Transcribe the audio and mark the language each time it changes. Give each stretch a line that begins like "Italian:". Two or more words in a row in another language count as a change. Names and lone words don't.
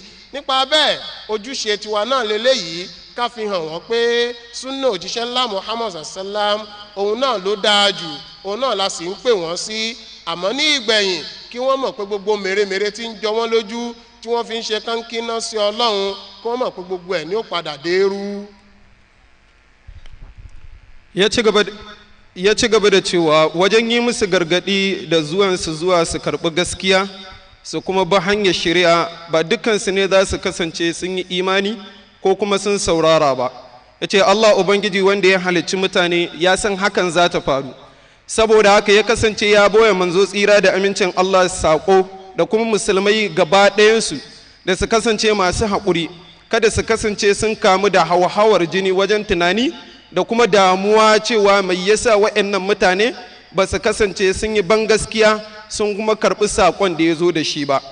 Yoruba: nípa bẹ́ẹ̀ ojúṣe tiwa náà lélẹ́yìí ká fi hàn wọ́n pé súnà òjíṣẹ́ ńlá Muhammad sallam òun náà ló dáa jù, òun náà la sì ń pè wọ́n sí. àmọ́ ní ìgbẹ̀yìn kí wọ́n mọ̀ pé gbogbo mèremère tí ń jọ wọ́n lójú tí wọ́n fi ń ṣe kánkínná sí ọlọ́run kí wọ́n mọ̀ pé gbogbo ẹ̀ ní ó padà dérú.
Hausa: ya ci gaba da cewa wajen yi musu gargadi da zuwansu zuwa su karɓi gaskiya su kuma ba hanyar shari'a ba dukkansu ne za su kasance sun yi imani ko kuma sun saurara ba. ya ce Allah Ubangiji wanda ya halicci mutane ya san hakan za ta faru, saboda haka ya kasance ya boye manzo tsira da amincin Allah saƙo da kuma musulmai gaba ɗayansu da su kasance masu haƙuri, kada su kasance sun kamu da hauhawar jini wajen tunani da kuma damuwa cewa mai yasa waɗannan mutane ba su kasance sun yi ban gaskiya sun kuma karɓi saƙon da ya zo da shi ba.